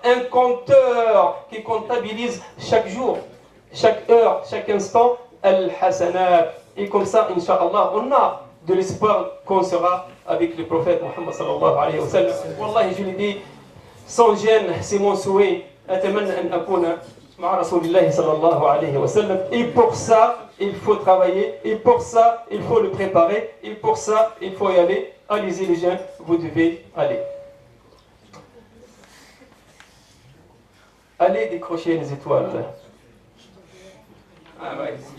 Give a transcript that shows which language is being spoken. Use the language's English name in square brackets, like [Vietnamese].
[French] Un compteur qui comptabilise chaque jour, chaque heure, chaque instant, al-hasanat. Et comme ça, Inch'Allah, on a de l'espoir qu'on sera avec le prophète Muhammad sallallahu alayhi wa sallam. Wallahi, je l'ai dit, sans gêne, c'est mon souhait. [Arabic] أتمنى أن أكون مع رسول الله صلى الله عليه وسلم. [French] Et pour ça, il faut travailler. Et pour ça, il faut le préparer. Et pour ça, il faut y aller. Allez-y les gens, vous devez aller. Allez décrocher les étoiles. Ah ouais.